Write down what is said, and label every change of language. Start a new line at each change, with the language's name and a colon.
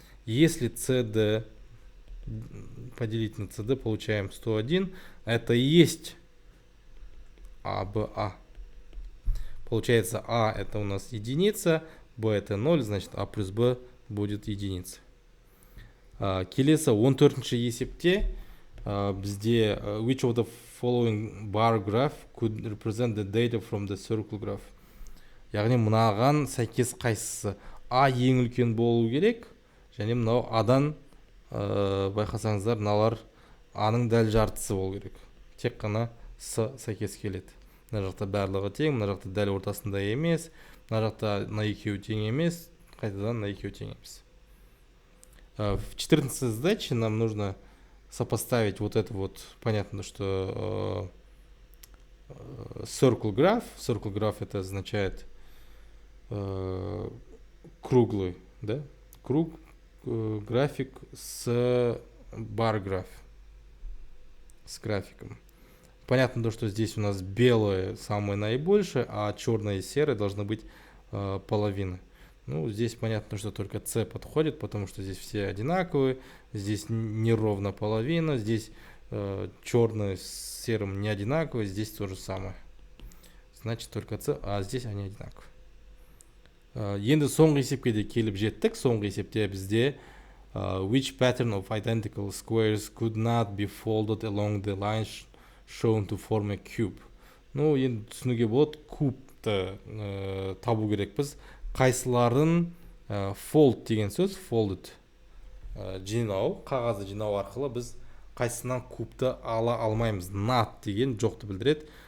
Russian: Если cd поделить на cd, получаем 101, это и есть АБА. Получается а это у нас единица, b это 0, значит а плюс b будет единица.
Kazakh: Келесі 14-ші есепте бізде
English: which of the following bar graph could represent the data from the circle graph.
Kazakh: Яғни мынаған сәйкес қайсысы? А ең үлкен болу керек, және мынау адан байқасаңыздар, мыналар аның дәл жартысы болу керек. Тек қана с сәйкес келеді. Мына жақта барлығы тең, мына жақта дәл ортасында емес, мына жақта мына екеуі тең емес, қайтадан мына екеуі тең емес.
Russian: В 14-й задаче нам нужно сопоставить вот это вот, понятно, что circle graph. Circle graph это означает круглый, да? Круг, график с бар граф, с графиком. Понятно то, что здесь у нас белое самое наибольшее, а черное и серое должны быть половины. Здесь понятно, что только c подходит, потому что здесь все одинаковые. Здесь неровно половина, здесь черное с серым не одинаковое, здесь то же самое. Значит только c, а здесь они одинаковые.
Kazakh: Енді соңғы есепке де келіп жеттік. Соңғы есепте бізде
English: which pattern of identical squares could not be folded along the lines shown to form a cube.
Kazakh: Енді түсінуге болады, кубты табу керекпіз. Қайсыларын fold деген сөз, folded жинау, қағазды жинау арқылы біз қайсысынан кубты ала алмаймыз. Not деген жоқты білдіреді.